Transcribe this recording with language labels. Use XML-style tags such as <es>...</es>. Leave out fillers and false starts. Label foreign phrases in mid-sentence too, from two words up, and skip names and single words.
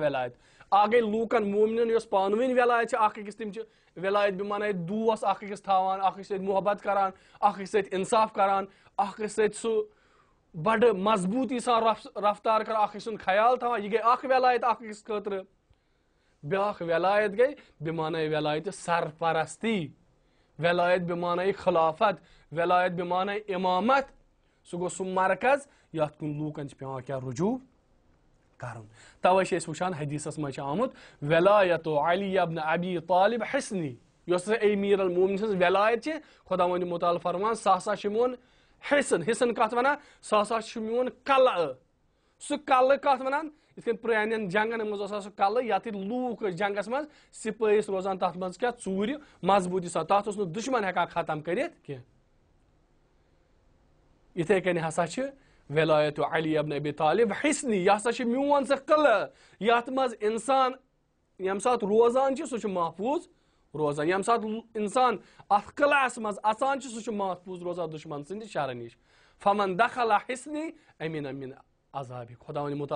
<ks>ولایت اکھ گٔے لوٗکن مومنن یۄس پانہٕ ؤنۍ ولایت چھِ اکھ أکِس تِم چھِ ولایت بِمانایہِ دوس اکھ أکِس تھاوان اکھ أکِس سۭتۍ محبت کران اکھ أکِس سۭتۍ انصاف کران اکھ أکِس سۭتۍ سُہ بڑٕ مضبوٗطی سان رفتار کران اکھ أکۍ سُنٛد خیال تھاوان یہِ گٔے اکھ ولایت اکھ أکِس خٲطرٕ بیاکھ ولایت گٔے بِمانایہِ ولایتہِ سرپرستی ولایت بِمانایہِ خلافت ولایت بِمانایہِ امامت سُہ گوٚو سُہ مرکز یتھ کُن لوٗکن چھِ پیٚوان کیٛاہ رجوٗع کرُن توے چھِ أسۍ وٕچھان حدیثس منٛز چھُ آمُت</ks> <ar>ولایت علی ابن ابی طالب حسنی</ar> <ks>یۄس ہسا امیر المومنین سٕنٛز ولایت چھِ خۄداوندِ مُتعال فرمان سُہ ہسا چھُ میون حِصن کتھ ونان سُہ ہسا چھُ میون کلہٕ سُہ کلہٕ کتھ ونان یِتھ کٔنۍ پرانٮ۪ن جنگن منٛز اوس سُہ کلہٕ یتھ لوٗکھ ٲسۍ جنگس منٛز سِپٲہۍ ٲسۍ روزان تتھ منٛز کیٛاہ ژوٗرِ مضبوٗطی سان تتھ اوس نہٕ دُشمن ہٮ۪کان ختم کٔرِتھ کینٛہہ یِتھے کٔنۍ ہسا چھِ</ks> <ar>ولایت علی ابن ابی طالب حسنی</ar> <ks>یہِ ہسا چھُ میون سُہ قلعہٕ یتھ منٛز انسان ییٚمہِ ساتہٕ روزان چھُ سُہ چھُ محفوٗظ روزان ییٚمہِ ساتہٕ انسان اتھ قلعس منٛز اژان چھُ سُہ چھُ محفوٗظ روزان دُشمن سٕنٛدِ شرٕ نِش</ks> <ar>فمن دخل حسنی امن من عذابی</ar> <ks>خۄداوندِ مُتعال</ks>